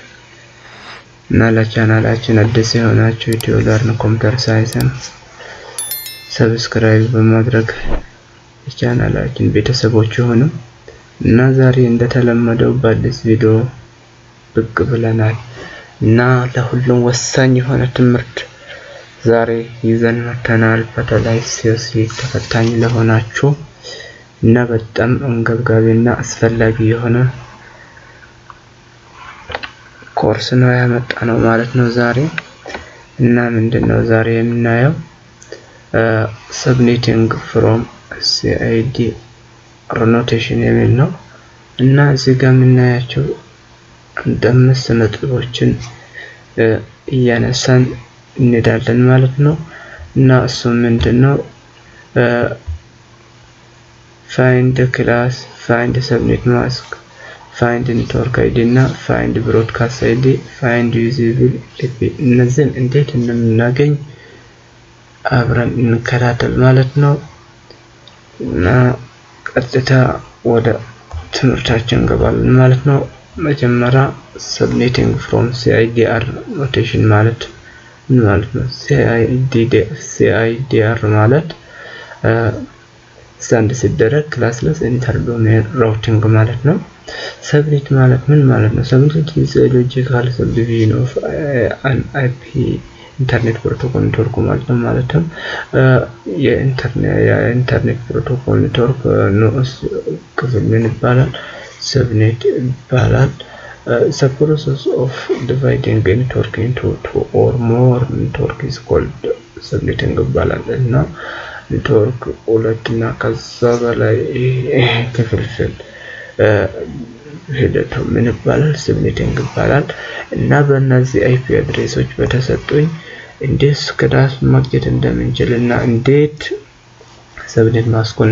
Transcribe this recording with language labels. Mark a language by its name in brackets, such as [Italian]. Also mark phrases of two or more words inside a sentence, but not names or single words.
[Amharic] እና ለቻናላችን አዲስ የሆናችሁ ኢትዮ ለርን ኮምፒውተር ሳይንስን ሰብስክራይብ በማድረግ የቻናላችን ቤተሰቦች ሆኑ እና ዛሬ እንደተለመደው በአዲስ ቪዲዮ ብቅ ብለናል እና ለሁሉም ወሳኝ የሆነ ትምህርት ዛሬ ይዘን መጥተናል። በተለይ ሲሲ ተፈታኝ ለሆናችሁ እና በጣም አንገብጋቢና አስፈላጊ የሆነ ኮርስ ነው ያመጣነው ማለት ነው ዛሬ። እና ምንድነው ዛሬ የምናየው [English] submitting from CID annotation [Amharic] የሚል ነው። እና እዚህ ጋር የምናያቸው አምስት ነጥቦችን እያነሳን እንሄዳለን ማለት ነው። እና እሱ ምንድነው [English] find the class, find subnet mask, find network ID [Amharic] እና [English] find broadcast ID, find usable IP [Amharic] እነዚህን እንዴት እንደምናገኝ አብረን እንከታተል ማለት ነው። እና ቀጥታ ወደ ትምህርታችን እንገባለን ማለት ነው። መጀመሪያ [English] submitting from CIDR notation [Amharic] ማለት ምን ማለት ነው? CIDR ማለት ስታንድ ሲደረግ [English] Classless Inter-Domain Routing [Amharic] ማለት ነው። ሰብኔት ማለት ምን ማለት ነው? ሰብኔት [English] is a logical subdivision of an IP Internet Protocol network [Amharic] ማለት ነው። ማለትም የኢንተርኔት ፕሮቶኮል ኔትወርክ ንዑስ ክፍል ምን ይባላል? ሰብኔት ይባላል። [English] The process of dividing a network into two or more network is called subnetting [Amharic] ይባላል። እና ኔትወርክ ሁለትና ከዛ በላይ ክፍልፍል ሂደቱ ምን ይባላል? ሰብኔቲንግ ይባላል። እና በእነዚህ አይፒ አድሬሶች በተሰጡኝ እንዴት ክላስ ማግኘት እንደምንችል እና እንዴት ሰብኔት ማስኮን